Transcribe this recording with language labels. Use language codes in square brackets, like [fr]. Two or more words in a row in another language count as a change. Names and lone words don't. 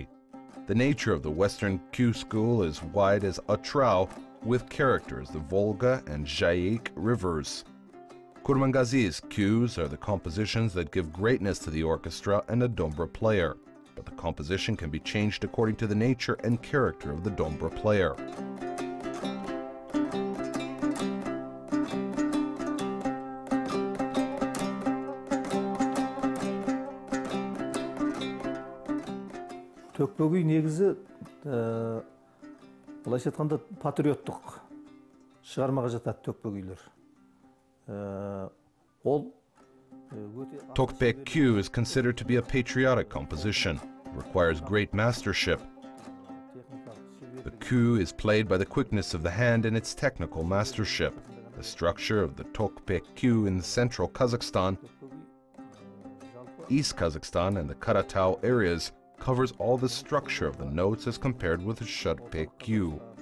[en] The nature of the Western cue school is wide as Atrau, with characters the Volga and Jaik rivers. Kurmangazy's cues are the compositions that give greatness to the orchestra and a Dombra player, but the composition can be changed according to the nature and character of the Dombra player. [kk] Төкпөгүй негізі, былайша айтқанда патриоттық шығармаға жатады төкпөгүйлөр. Ол [en] Tokpek cue is considered to be a patriotic composition. It requires great mastership. The cue is played by the quickness of the hand and its technical mastership. The structure of the Tokpek cue in central Kazakhstan, East Kazakhstan, and the Karatau areas covers all the structure of the notes as compared with the Shudpek cue.